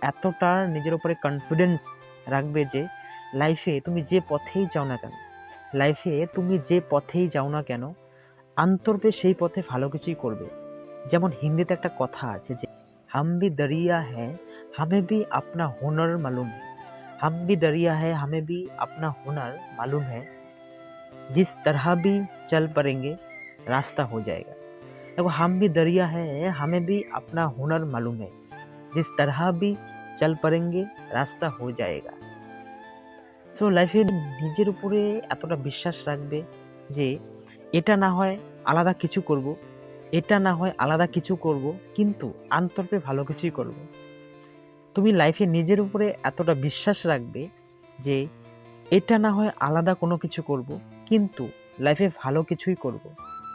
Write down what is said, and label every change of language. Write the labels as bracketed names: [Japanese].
[Bangla] এতটা নিজের উপরে কনফিডেন্স রাখবে যে লাইফে তুমি যে পথেই যাও না কেন আন্তর্পে সেই পথে ভালো কিছুই করবে। যেমন হিন্দিতে একটা কথা আছে যে [Hindi] হাম ভি দরিয়া হ্যাঁ হামে ভি আপনা হুনর মালুম হ্যাঁ जिस तरह भी चल पड़ेंगे रास्ता हो जाएगा। देखो, हम भी दरिया है हमें भी अपना हुनर मालूम है जिस तरह भी चल पड़ेंगे रास्ता हो जाएगा। [Bangla] সো লাইফে নিজের উপরে এতটা বিশ্বাস রাখবে যে এটা না হয় আলাদা কিছু করব কিন্তু আন্তর্পে ভালো কিছুই করব। তুমি লাইফে নিজের উপরে এতটা বিশ্বাস রাখবে যে এটা না হয় আলাদা কোনো কিছু করব কিন্তু লাইফে ভালো কিছুই করব।